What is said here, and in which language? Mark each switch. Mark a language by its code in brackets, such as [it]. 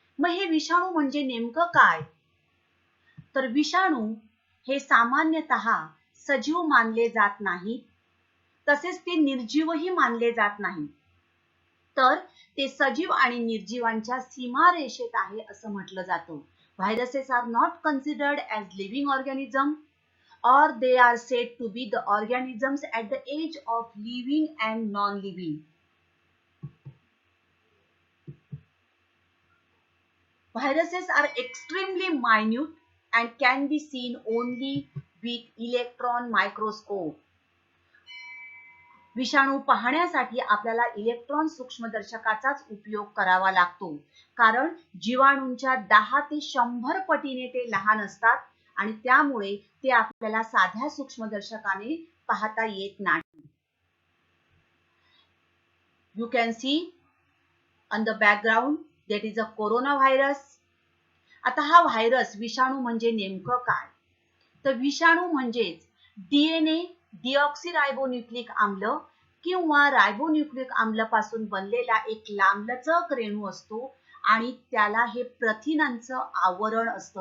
[mr] मग हे विषाणू म्हणजे नेमकं काय? तर विषाणू हे सामान्यतः सजीव मानले जात नाही, तसेच ते निर्जीवही मानले जात नाही. तर ते सजीव आणि निर्जीवांच्या सीमारेषेत आहे असं म्हटलं जातं. [en] Viruses are not considered as living organism, or they are said to be the organisms at the edge of living and non-living. Viruses are extremely minute and can be seen only with electron microscope. [mr] विषाणू पाहण्यासाठी आपल्याला electron सूक्ष्मदर्शकाचाच उपयोग करावा लागतो, कारण जीवाणूंच्या 10 ते 100 पटीने ते लहान असतात आणि त्यामुळे ते आपल्याला साध्या सूक्ष्मदर्शकाने पाहता येत नाही. [en] You can see on the background that is a coronavirus. [mr] आता हा व्हायरस विषाणू म्हणजे नेमकं काय? तर विषाणू म्हणजेच DNA डिऑक्सिरायबोन्यूक्लिक आम्ल किंवा रायबोन्यूक्लिक आम्ल पासून बनलेला एक लांबलचक रेणू असतो आणि त्याला हे प्रथिनांचं आवरण असतं.